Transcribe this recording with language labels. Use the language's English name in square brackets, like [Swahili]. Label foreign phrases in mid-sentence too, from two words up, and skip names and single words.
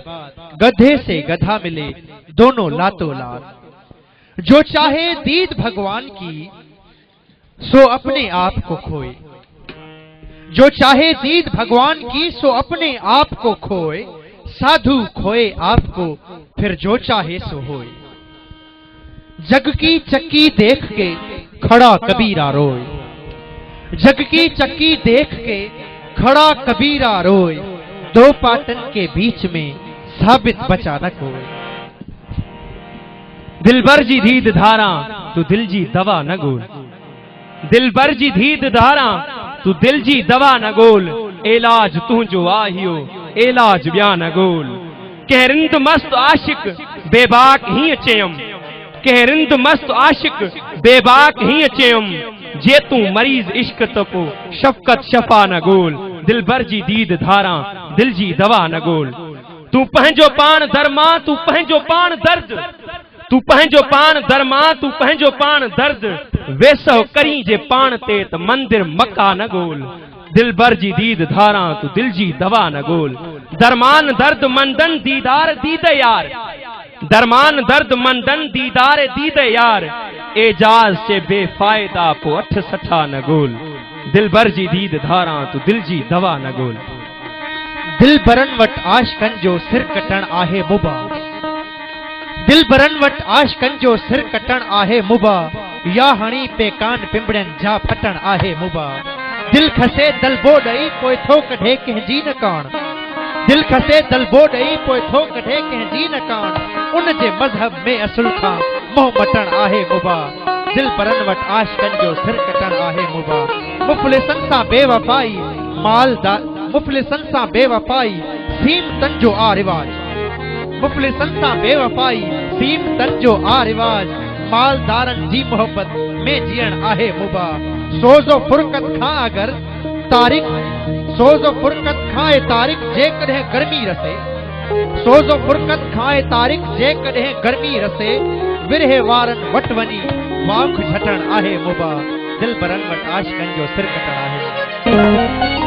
[Hindi] गधे से गधा मिले दोनों लातो लात। जो चाहे दीद भगवान की सो अपने आप को खोए। जो चाहे दीद भगवान की सो अपने आप को खोए। साधु खोए आपको फिर जो चाहे सो होए। जग की चक्की देख के खड़ा कबीरा रोए। जग की चक्की देख के खड़ा कबीरा रोए। दो पाटन के बीच में साबित बचा न कोई। [Sindhi] दिलबर जी दीद धारा तू दिल जी दवा न गोल। दिलबर जी दीद धारा तू दिल जी दवा न गोल। इलाज तू जो आहियो इलाज ब्या न गोल। कहरिंद मस्त आशिक बेबाक ही चयम। कहरिंद मस्त आशिक बेबाक ही चयम। जे तू मरीज इश्क तो को शफकत शफा न गोल। दिलबर जी दीद धारा दिल जी दवा न गोल। तू पंहिंजो पान दरमा तू पंहिंजो पान दर्द। तू पंहिंजो पान दरमा तू पंहिंजो पान दर्द। वेसो करी जे पान ते त मंदिर मक्का न गोल। दिलबर जी दीद धारा तू दिल जी दवा न गोल। दरमान दर्द मंदन दीदार दीद यार। दरमान दर्द मंदन दीदार दीद यार। एजाज से बेफायदा पो अठ सठा न गोल। दिलबर जी दीद धारा तू दिल जी दवा न गोल। दिल बरन वट आशिकन जो सिर कटण आहे मुबा। दिल बरन वट आशिकन जो सिर कटण आहे मुबा। या हणी पे कान पिंबड़न जा फटण आहे मुबा। दिल खसे दलबो ॾई पोइ थो कढे कंहिंजी न कान। दिल खसे दलबो ॾई पोइ थो कढे कंहिंजी न कान। उन जे मज़हब में असुल खां मोह मटण आहे मुबा। दिल बरन वट आशिकन जो सिर कटण आहे मुबा। मुफ़लिसन सां बेवफाई मालदार मुफ़लिसन सां बेवफाई सीम तन जो आ रिवाज। मुफ़लिसन सां बेवफाई सीम तन जो आ रिवाज। मालदारन जी मोहब्बत में जियण आहे मुबा। सोज़ो फुरकत खां अगर तारीख सोज़ो फुरकत खां तारीख जे कॾहिं गर्मी रसे। सोज़ो फुरकत खां तारीख जे कॾहिं गर्मी रसे। विरहे वारन वट वञी वाख झटण आहे मुबा। दिल बरन वट आशिकन जो सिर कटण आहे।